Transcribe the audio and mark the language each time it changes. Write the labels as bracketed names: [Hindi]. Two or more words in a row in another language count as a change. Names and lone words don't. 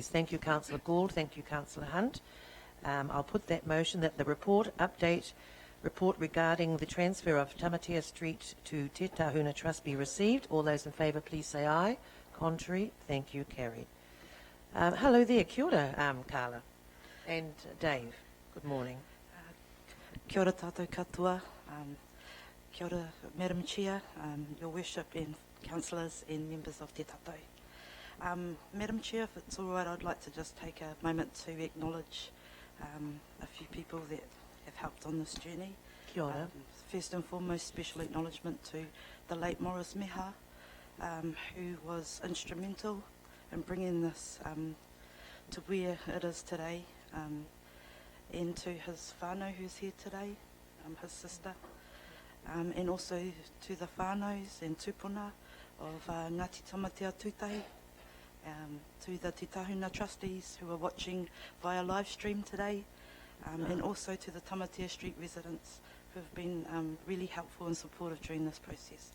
[English] Thank you, Councillor Gould. Thank you, Councillor Hunt. I'll put that motion that the report regarding the transfer of Tamatea Street to Te Tahuna Trust be received. All those in favour, please say aye. Contrary, thank you, carried. Hello there, [Māori] kia ora, [English] Carla and Dave. Good morning. [Māori] Kia ora tātou katoa. Kia ora, [English] Madam Chair, Your Worship and councillors and members of Te Tātou. Madam Chair, if it's all right, I'd like to just take a moment to acknowledge a few people that have helped on this journey. [Māori] Kia ora. [English] First and foremost, special acknowledgement to the late Morris Meha, who was instrumental in bringing this to where it is today, and to his whānau who's here today, his sister, and also to the whānaus and tupuna of Ngāti Tamatea Tūtahi, to the Te Tahuna trustees who are watching via live stream today, and also to the Tamatea Street residents who have been really helpful and supportive during this process.